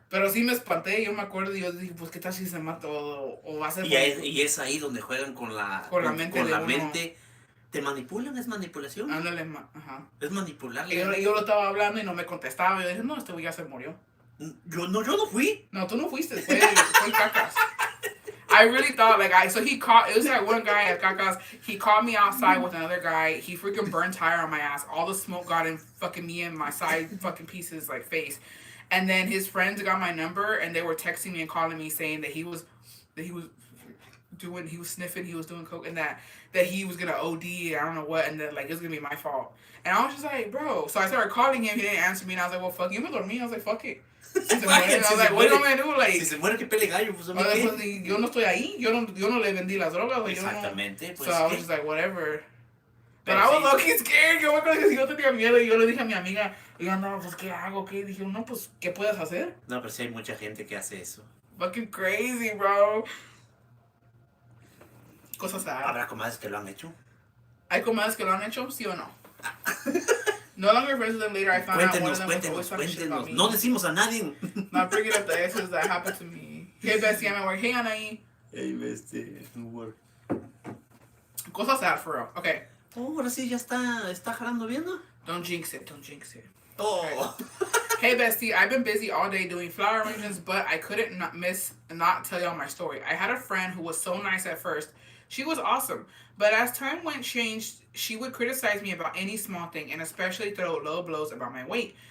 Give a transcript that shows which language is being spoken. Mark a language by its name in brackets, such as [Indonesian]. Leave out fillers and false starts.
[Spanish] Pero sí me espanté, yo me acuerdo y yo dije, pues qué tal si se mata o va a ser y es ahí donde juegan con la, con la mente con de la uno. mente. ¿Te manipulan? ¿Es manipulación? Ándale, ajá. Es manipularle. Y yo lo estaba hablando y no me contestaba. Y yo dije, no, este güey ya se murió. Yo no fui. No, tú no fuiste, fue el Cacas. [English] I really thought, it was that one guy at Cacas, he called me outside with another guy, he freaking burned tire on my ass, all the smoke got in fucking me and my side fucking pieces, like, face. And then his friends got my number, and they were texting me and calling me saying that he was sniffing, he was doing coke, and that he was gonna OD, I don't know what, and that like it was gonna be my fault. And I was just like, bro. So I started calling him, he didn't answer me, and I was like, well, fuck you, [Spanish] me dormí. [English] I was like, fuck it. [Spanish] Si se muere, [English] I was like, what am I gonna do? Like, [Spanish] si se muere, que pele gallo, pues, yo no estoy ahí, yo no le vendí las drogas. Exactamente, pues. [English] So I was just like, whatever. But [Spanish] Pero [English] I was [Spanish] sí. [English] low-key scared. [Spanish] Yo me acuerdo que si yo tenía miedo y yo le dije a mi amiga, y yo andaba, pues, ¿qué hago? ¿Qué? Dije, no, pues, ¿qué puedes hacer? No, pero sí hay mucha gente que hace eso. [English] Fucking crazy, bro. [Spanish] Cosas sad. ¿Habrá comadres que lo han hecho? ¿Hay comadres que lo han hecho? ¿Sí o no? [English] No longer friends with them later, I found out one of them was always talking shit about me. [Spanish] No decimos a nadie. [English] Not bringing up the exes that happened to me. Hey, Bessie, I'm at work. Hey, Anaí. Hey, bestie, work. [Spanish] Cosas [English] sad, for real. Okay. [Spanish] Oh, ahora sí ya está jalando bien, ¿no? [English] Don't jinx it. Oh. Hey, Bestie, I've been busy all day doing flower arrangements, but I couldn't not tell y'all my story. I had a friend who was so nice at first. She was awesome. But as time changed, she would criticize me about any small thing and especially throw low blows about my weight.